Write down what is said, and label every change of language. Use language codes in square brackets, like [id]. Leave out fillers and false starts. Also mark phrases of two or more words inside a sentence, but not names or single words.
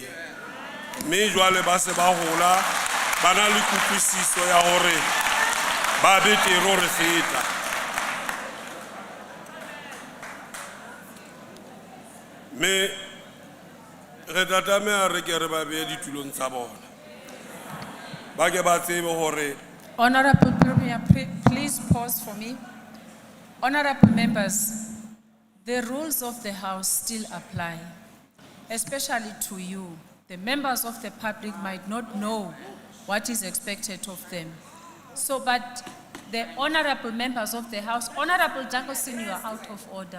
[st] Me jwale ba se ba hola ba na le kutlwisiso ya hore ba betere re feta. Me re tlameha re ke re ba behe ditulong tsa bona. Ba ke ba tsebe hore [en] Honorable Premier, please pause for me. Honorable members, the rules of the House still apply, especially to you. The members of the public might not know what is expected of them. So, but the honorable members of the House, Honorable Jangleson, you are out of order.